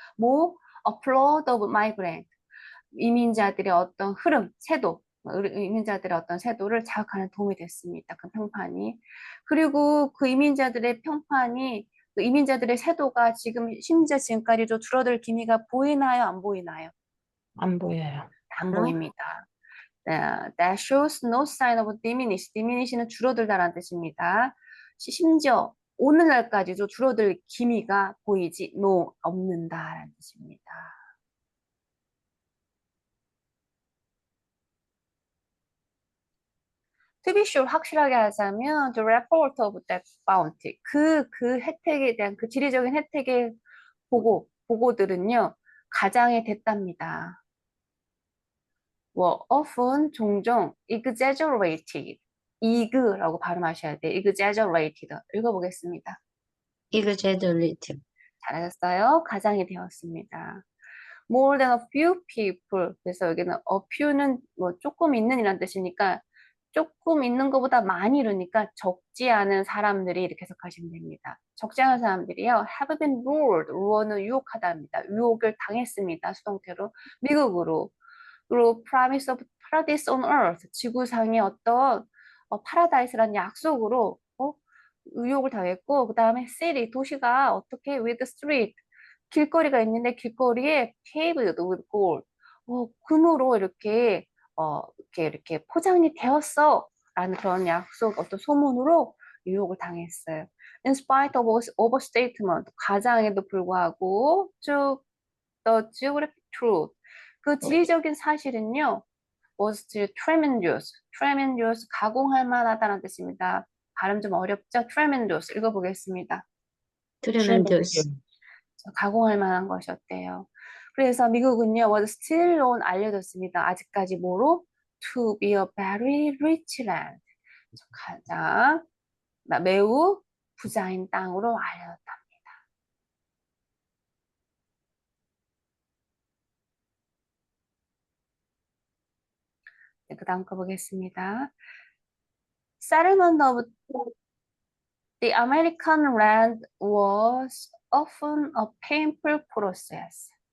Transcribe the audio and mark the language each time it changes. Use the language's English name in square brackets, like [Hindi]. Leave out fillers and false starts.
[Korean] 뭐, [English] a flood of migrant, [Korean] 이민자들의 어떤 흐름, 세도, 이민자들의 어떤 세도를 자극하는 도움이 됐습니다. 그 평판이. 그리고 그 이민자들의 평판이, 그 이민자들의 세도가 심지어 지금까지도 줄어들 기미가 보이나요? 안 보이나요? 안 보여요. 안 보입니다. [English] That shows no sign of diminish. [Korean] diminish는 줄어들다라는 뜻입니다. 심지어 오늘날까지도 줄어들 기미가 보이지 없는다라는 뜻입니다. [English] To be sure, [Korean] 확실하게 하자면 [English] the report of that bounty, [Korean] 그 혜택에 대한 그 지리적인 혜택의 보고들은요, 가장이 됐답니다. often, 종종, exaggerated, 이그라고 발음하셔야 돼요. exaggerated. 읽어보겠습니다. [English] exaggerated. [Korean] 잘하셨어요. 가장이 되었습니다. [English] More than a few people. [Korean] 그래서 여기는 a few는 뭐 조금 있는 이란 뜻이니까 조금 있는 것보다 많이 이러니까 적지 않은 사람들이 이렇게 해석하시면 됩니다. 적지 않은 사람들이요. [English] have been lured. [Korean] lure는 유혹하다입니다. 유혹을 당했습니다. 수동태로. 미국으로. [English] 그리고 promise of paradise on earth. [Korean] 지구상의 어떤 파라다이스라는 약속으로 유혹을 당했고 그 다음에 city. 도시가 어떻게 [English] with street. [Korean] 길거리가 있는데 길거리에 [English] paved with gold. [Korean] 금으로 이렇게 포장이 되었어. 라는 그런 약속, 어떤 소문으로 유혹을 당했어요. [English] In spite of overstatement, [Korean] 과장에도 불구하고 쭉 [English] the geographic truth. [Korean] 그 지리적인 사실은요, [English] was still tremendous. [Korean] tremendous, 가공할 만하다는 뜻입니다. 발음 좀 어렵죠? tremendous, 읽어보겠습니다. [English] tremendous. [Korean] 가공할 만한 것이었대요. 그래서 미국은요, [English] was still known [Korean] 알려졌습니다. 아직까지 뭐로? [English] To be a very rich land. [Korean] 가장 매우 부자인 땅으로 알려졌답니다. 네, 그 다음 거 보겠습니다. [English] Settlement of the American land was often a painful process.